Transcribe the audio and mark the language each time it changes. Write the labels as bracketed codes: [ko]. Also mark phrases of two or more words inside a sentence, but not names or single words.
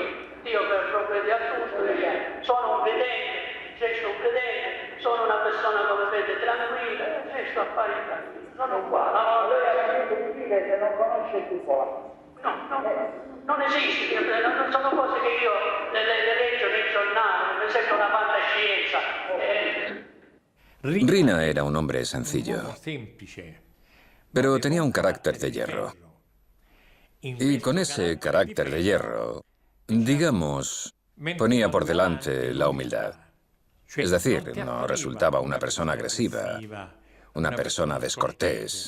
[it] Dio per provvedere a tutto. Sono un credente, resto un credente, sono una persona come vede tranquilla, resto a fare tranquillo. Sono qua. Dire che non conosce cupola. No, non esiste, non sono cose che io le leggo nei giornali, mi sembra una fantascienza. [es] Rina era un hombre sencillo, pero tenía un carácter de hierro. Y con ese carácter de hierro, digamos, ponía por delante la humildad. Es decir, no resultaba una persona agresiva, una persona descortés.